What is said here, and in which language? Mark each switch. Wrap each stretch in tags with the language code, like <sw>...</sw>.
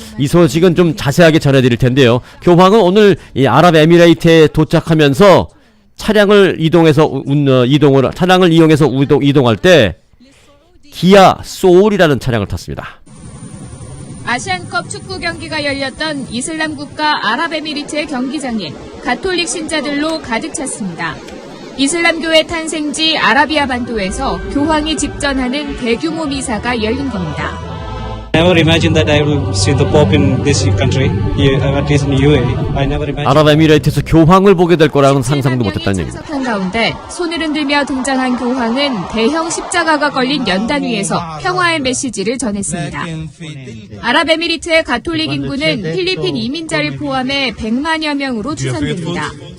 <ko>이 소식은 좀 자세하게 전해드릴 텐데요. 교황은 오늘 이 아랍에미레이트에 도착하면서 차량을 이용해서 이동할 때 기아 소울이라는 차량을 탔습니다. 아시안컵 축구 경기가 열렸던 이슬람 국가 아랍에미리트의 경기장에 가톨릭 신자들로 가득 찼습니다. 이슬람교의 탄생지 아라비아 반도에서 교황이 집전하는 대규모 미사가 열린 겁니다.</ko> <en>I never imagined that I would see the Pope in this country, at least in UAE. I never imagined.</en> <ko>아랍에미레이트에서 교황을 보게 될 거라는 상상도 못했다는 얘기입니다. 참석한 가운데 손을 흔들며 등장한 교황은 대형 십자가가 걸린 연단 위에서 평화의 메시지를 전했습니다. 아랍에미리트의 가톨릭 인구는 필리핀 이민자를 포함해 100만여 명으로 추산됩니다.</ko>